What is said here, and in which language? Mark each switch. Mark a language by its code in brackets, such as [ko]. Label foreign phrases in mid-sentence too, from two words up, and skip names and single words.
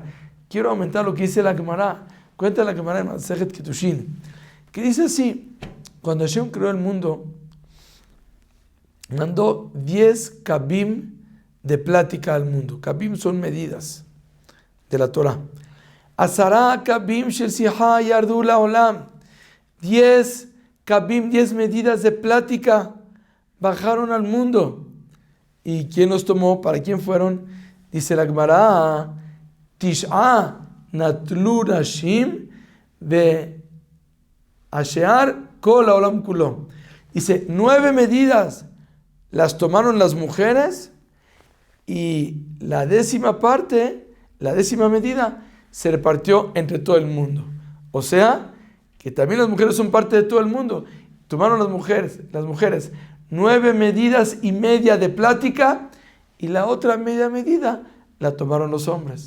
[es] Quiero aumentar lo que dice la Gemara. Cuenta la Gemara en Masejet Kitushin, que dice así: cuando Hashem creó el mundo, mandó 10 kabim de plática al mundo. Kabim son medidas de la Torah. [he] עשרה קבין של שיחה ירדו לעולם. [es] 10 kabim, 10 medidas de plática bajaron al mundo. ¿Y quién los tomó? ¿Para quién fueron? Dice la Gemara, [he] תשעה נטלו נשים והשאר כל העולם כולו. [es] Dice, 9 medidas las tomaron las mujeres y la 10ª parte, la 10ª medida, se repartió entre todo el mundo. O sea, que también las mujeres son parte de todo el mundo. Tomaron las mujeres 9 medidas y media de plática y la otra media medida la tomaron los hombres.